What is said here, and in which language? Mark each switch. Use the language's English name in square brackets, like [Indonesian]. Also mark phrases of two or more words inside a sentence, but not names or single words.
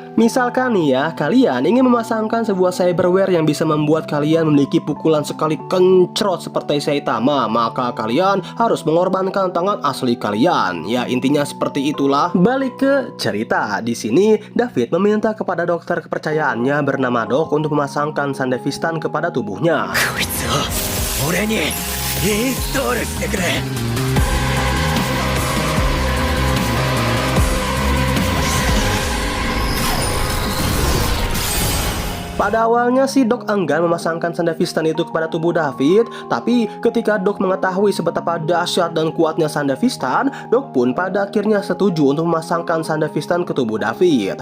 [Indonesian] Misalkan nih ya, kalian ingin memasangkan sebuah cyberware yang bisa membuat kalian memiliki pukulan sekali kencrot seperti Saitama, maka kalian harus mengorbankan tangan asli kalian. Ya intinya seperti itulah. Balik ke cerita, di sini David meminta kepada dokter kepercayaannya bernama Doc untuk memasangkan Sandevistan kepada tubuhnya. [Japanese] インストールしてくれ。 [Indonesian] Pada awalnya si Doc enggan memasangkan Sandevistan itu kepada tubuh David, tapi ketika Doc mengetahui seberapa dahsyat dan kuatnya Sandevistan, Doc pun pada akhirnya setuju untuk memasangkan Sandevistan ke tubuh David.